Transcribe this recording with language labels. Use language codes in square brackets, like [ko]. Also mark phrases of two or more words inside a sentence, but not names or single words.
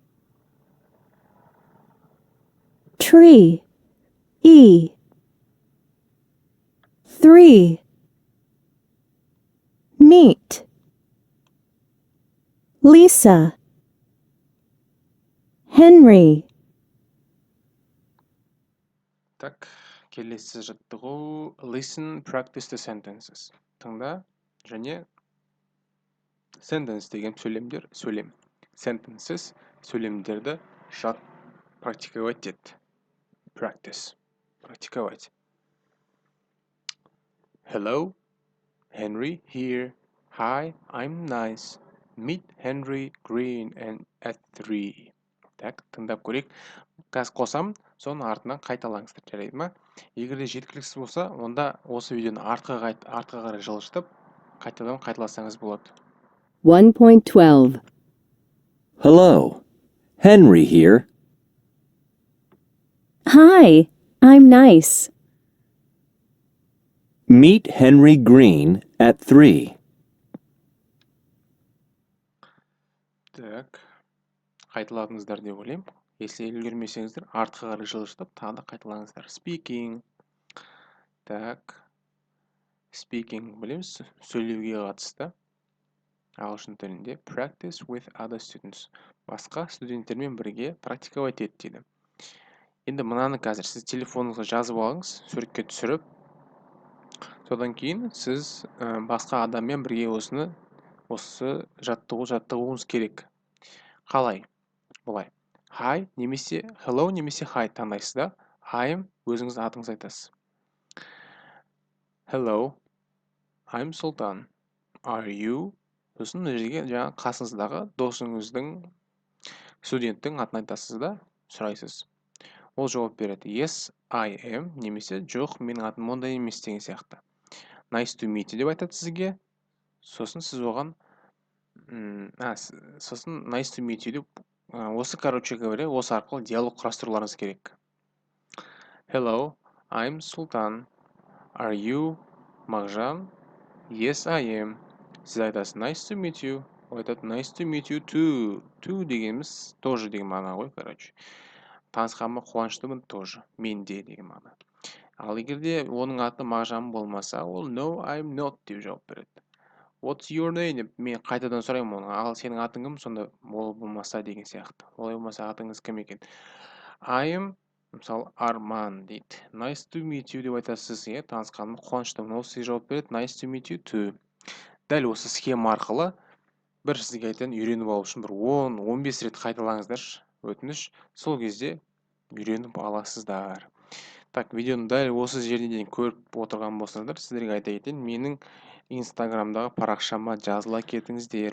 [en] Tree. E. 3. Meet. Lisa. Henry. [kk] Так, келесі жаттығу [en] listen, practice the sentences. [kk] Тыңда және sentence деген сөйлем. Sentences сөйлемдерді практиковать деді. [en] Practice. Практиковать. Hello, Henry here. Hi, I'm nice. Meet Henry Green and at 3. [kk] Так, тыңдап көрейік. Қазір қосамын, соның артынан қайталаңыздар, жарайды ма? Егер де жеткіліксіз болса, онда осы видеоны артқа қарай жылжытып, қайтадан қайталасаңыз болады. 1.12. [en] Hello, Henry here. Hi, I'm nice. Meet Henry Green at 3. [kk] Так, қайталадыңыздар деп ойлаймын. Если үлгермесеңіздер, артқа қарай жылжытып, тағы да қайталаңыздар. Speaking. Так, speaking білеміз, сөйлеуге қатысты. ағылшын тілінде [en] practice with other students. [kk] Басқа студенттермен бірге практиковать ет дейді. Енді мынаны қазір сіз телефоныңызға жазып алыңыз, суретке түсіріп, содан кейін сіз басқа адаммен бірге осы жаттығуыңыз керек. Қалай? Бұлай. Hi немесе hello немесе hi таңдайсыз да. I'm өзіңіздің атыңызды айтасыз. [en] Hello, I'm Sultan. Are you? [kk] Сосын мына жерге жаңағы қасыңыздағы досыңыздың, студенттің атын айтасыз да, сұрайсыз. Ол жауап береді. [en] Yes, I am [kk] немесе жоқ, менің атым ондай емес деген сияқты. [en] Nice to meet you [kk] деп айтады сізге. Сосын сіз оған сосын [en] nice to meet you [kk] деп осы, [ru] короче говоря, [kk] осы арқылы диалог құрастыруларыңыз керек. [en] Hello, I'm Sultan. Are you Мағжан? Yes, I am. [kk] Сіз айтасыз [en] nice to meet you. [kk] Ол айтады [en] nice to meet you too. [kk] To дегеніміз тоже деген мағына ғой, короче. Танысқаныма қуаныштымын тоже. Мен де деген мағына. Ал егерде оның аты Мағжан болмаса, ол [en] no, I'm not [kk] деп жауап береді. [en] What's your name [kk] деп мен қайтадан сұраймын оны. Ал сенің атың кім? Сонда ол болмаса деген сияқты. Олай болмаса атыңыз кім екен? [en] I am, [kk] мысалы, Арман дейді. [en] Nice to meet you [kk] деп айтасыз, танысқаныма қуаныштымын. Ол сізге жауап береді [en] nice to meet you too. [kk] Дәл осы схема арқылы бір сізге айтайын, үйреніп алу үшін бір 10-15 рет қайталаңыздаршы, өтініш. Сол кезде үйреніп аласыздар. Так, видеоны дәл осы жеріне дейін көріп отырған болсаңыздар, сіздерге айта кетейін, менің инстаграмдағы парақшама жазыла кетіңіздер.